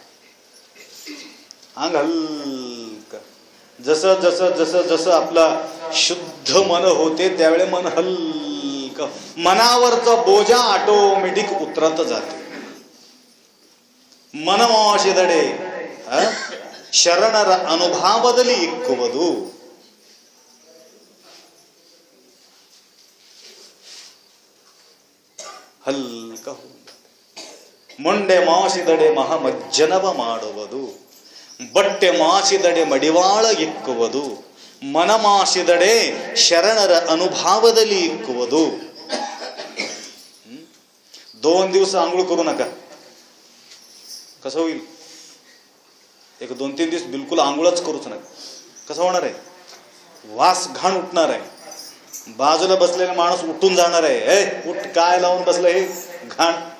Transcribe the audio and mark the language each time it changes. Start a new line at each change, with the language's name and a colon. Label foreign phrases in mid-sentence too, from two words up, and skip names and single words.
Marathi: अंग हलका. जसं जसं जसं जसं आपला शुद्ध मन होते त्यावेळे मन हलका, मनावरचा बोजा ऑटोमॅटिक उतरत जाते.
Kannada: मनमोशिदडे ಶರಣರ ಅನುಭಾವದಲ್ಲಿ ಇಕ್ಕುವುದು. ಹಲ್ಕ ಮೊಂಡೆ ಮಾಸಿದಡೆ ಮಹಾಮಜ್ಜನವ ಮಾಡುವುದು, ಬಟ್ಟೆ ಮಾಸಿದಡೆ ಮಡಿವಾಳ ಇಕ್ಕುವುದು, ಮನ ಮಾಸಿದಡೆ ಶರಣರ ಅನುಭಾವದಲ್ಲಿ ಇಕ್ಕುವುದು.
Marathi: 2 दिवस आंघोळ करू नका. कसं होईल? एक 2-3 दिवस बिलकुल आंघोळच करूच नका. कसं होणार आहे? वास घाण उठणार आहे. बाजूला बसलेला माणूस उठून जाणार आहे. ए उठ, काय लावून बसलं हे घाण.